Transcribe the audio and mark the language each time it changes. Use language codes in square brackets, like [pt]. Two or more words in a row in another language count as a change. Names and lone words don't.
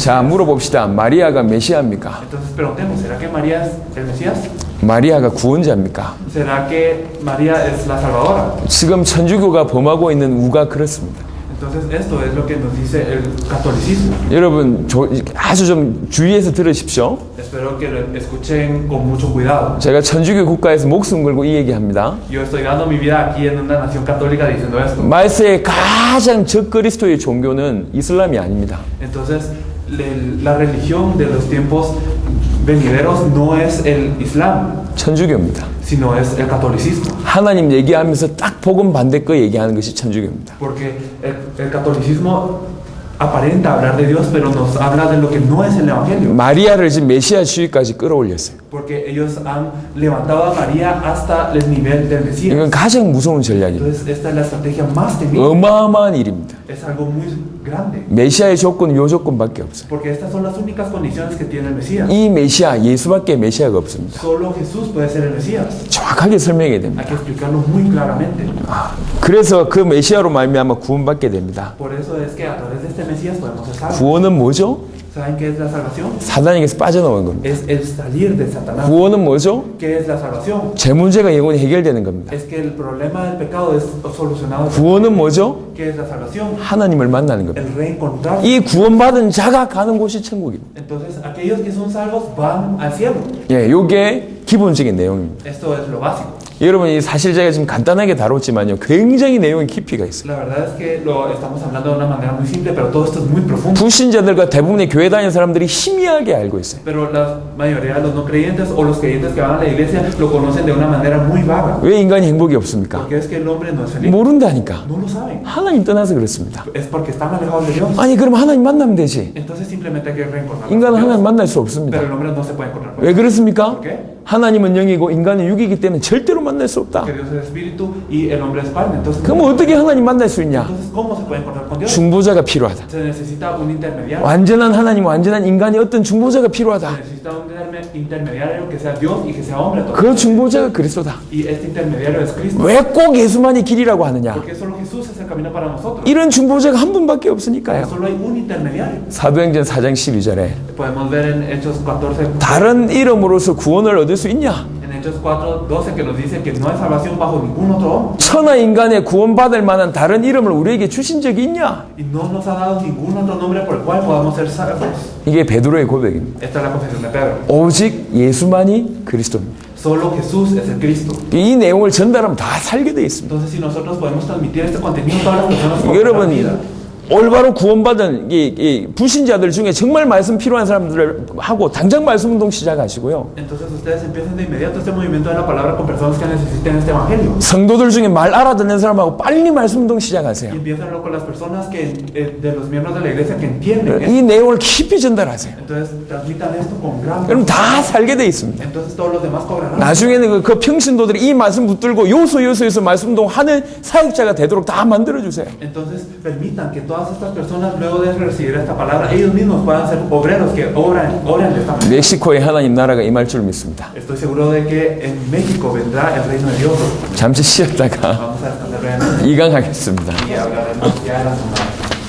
[ko] 자, 물어봅시다. 마리아가 메시아입니까? [es] Entonces preguntemos, ¿será que María es el Mesías? [ko] 마리아가 구원자입니까? [es] ¿Será que María es la Salvadora? [ko] 지금 천주교가 범하고 있는 우가 그렇습니다. [es] Entonces esto es lo que nos dice el catolicismo. [ko] 여러분 아주 좀 주의해서 들으십시오. [es] Espero que lo escuchen con mucho cuidado. [ko] 제가 천주교 국가에서 목숨 걸고 이 얘기합니다. [es] Yo estoy dando mi vida aquí en una nación católica diciendo esto. [ko] 말세의 가장 적그리스도의 종교는 이슬람이 아닙니다. [es] Entonces la religión de los tiempos venideros no es el Islam, [ko] 천주교입니다. [es] sino es el catolicismo. [ko] 하나님 얘기하면서 딱 복음 반대 거 얘기하는 것이 천주교입니다. [es] Porque el catolicismo aparenta hablar de Dios, pero nos habla de lo que no es el Evangelio. [ko] 마리아를 지금 메시아주의까지 끌어올렸어요. [es] Porque ellos han levantado a María hasta el nivel del Mesías. [ko] 이건 가장 무서운 전략입니다. [es] Entonces esta es la estrategia más temible. [ko] 어마어마한 일입니다. [es] Es algo muy grande. [ko] 메시아의 조건은 요 조건밖에 없어요. [es] Porque estas son las únicas condiciones que tiene el Mesías. [ko] 이 메시아, 예수밖에 메시아가 없습니다. [es] Solo Jesús puede ser el Mesías. [ko] 정확하게 설명해야 됩니다. [es] Hay que explicarlo muy claramente. [ko] 그래서 그 메시아로 말미암아 구원받게 됩니다. [es] Por eso es que a través de este Mesías podemos ser salvos. [ko] 구원은 뭐죠? [es] ¿Saben qué es la salvación? [ko] 사단에게서 빠져나오는 겁니다. [es] Es el salir de Satanás. [ko] 구원은 뭐죠? [es] ¿Qué es la salvación? [ko] 제 문제가 영원히 해결되는 겁니다. [es] Es que el problema del pecado es solucionado. [ko] 구원은 뭐죠? [es] ¿Qué es la salvación? [ko] 하나님을 만나는 겁니다. [es] El reencontrar. [ko] 이 구원받은 자가 가는 곳이 천국입니다. [es] Entonces, aquellos que son salvos van al cielo. [ko] 예, 요게 기본적인 내용입니다. [es] Esto es lo básico. [ko] 여러분, 사실 제가 지금 간단하게 다뤘지만요, 굉장히 내용의 깊이가 있어요. [es] La verdad es que lo estamos hablando de una manera muy simple, pero todo esto es muy profundo. [ko] 불신자들과 대부분의 교회 다니는 사람들이 희미하게 알고 있어요. [es] Pero la mayoría de los no creyentes o los creyentes que van a la iglesia lo conocen de una manera muy vaga. [ko] 왜 인간이 행복이 없습니까? [es] Porque es que el hombre no es feliz. [ko] 모른다니까. [es] No lo saben. [ko] 하나님 떠나서 그렇습니다. [es] Es porque están alejados de Dios. [ko] 아니, 그럼 하나님 만나면 되지. [es] Entonces simplemente hay que reencontrar. [ko] 인간은 하나님 만날 수 [es] Pero [ko] 없습니다. [es] el hombre no se puede encontrar con [ko] 왜 [es] Dios. [ko] 그렇습니까? [es] ¿Por qué? [ko] 하나님은 영이고 인간은 육이기 때문에 절대로 만날 수 없다. [es] Que Dios es espíritu y el hombre es carne. Entonces, [ko] 그럼 어떻게 하나님 만날 수 있냐? [es] entonces, ¿cómo se puede encontrar con Dios? [ko] 중보자가 필요하다. [es] Se necesita un intermediario. [ko] 완전한 하나님, 완전한 인간이 어떤 중보자가 [es] Se [ko] 필요하다. [es] necesita un intermediario que sea Dios y que sea hombre. [ko] 그 중보자가 그리스도다. [es] Y este intermediario es Cristo. [ko] 왜 꼭 예수만이 길이라고 하느냐? [es] Porque solo Jesús es el camino para nosotros. [ko] 이런 중보자가 한 분밖에 없으니까요. [es] Solo hay un intermediario. [ko] 사도행전 4장 12절에 [es] Podemos ver en Hechos 14, [ko] 다른 이름으로서 구원을 얻을 수 있냐? [es] en Hechos 4:12 que nos dice que no hay salvación bajo ningún otro hombre. [ko] 천하 인간의 구원받을 만한 다른 이름을 우리에게 주신 적이 있냐? [es] Y no nos ha dado ningún otro nombre por el cual podamos ser salvos. [ko] 이게 베드로의 고백입니다. [es] Esta es la confesión de Pedro. [ko] 오직 예수만이 그리스도입니다. [es] Solo Jesús es el Cristo. [ko] 이 내용을 전달하면 다 살게 돼 있습니다. [es] Entonces, si nosotros podemos transmitir este contenido a todas las personas con [ko] 여러분, [es] vida. [ko] 올바로 구원받은 이 불신자들 중에 정말 말씀 필요한 사람들을 하고 당장 말씀 운동 시작하시고요. [es] Entonces ustedes empiecen de inmediato este movimiento de la palabra con personas que necesiten este evangelio. [ko] 성도들 중에 말 알아듣는 사람하고 빨리 말씀 운동 [es] Y [ko] 시작하세요. [es] empiécenlo con las personas que, de los miembros de la iglesia que entienden [ko] 이 내용을 깊이 전달하세요. [es] Entonces transmitan esto con gran [ko] 그럼 다 살게 돼 있습니다. [es] Entonces todos los demás cobrarán. [ko] 나중에는 그 평신도들이 이 말씀 붙들고 요소에서 말씀 운동 하는 사역자가 되도록 다 만들어 주세요. [es] Entonces permitan que todas estas personas luego de recibir esta palabra ellos mismos puedan ser obreros que obran de esta manera. [ko] 멕시코의 하나님 나라가 임할 줄 믿습니다. [es] Estoy seguro de que en México vendrá el reino de Dios. [ko] 잠시 쉬었다가 [es] Vamos a descansar brevemente [ko] 이강하겠습니다. [es] y hablaremos ya de la semana.